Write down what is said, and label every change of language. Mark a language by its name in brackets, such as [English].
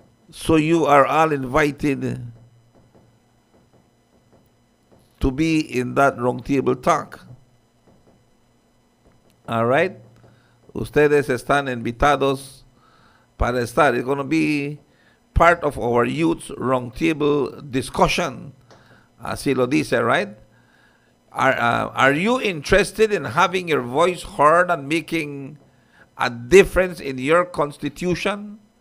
[English] So you are all invited to be in that roundtable talk. All right? [Spanish] Ustedes están invitados para estar. [English] It's going to be part of our youth roundtable discussion. [Spanish] Así lo dice, [English] right? Are you interested in having your voice heard and making a difference in your constitution?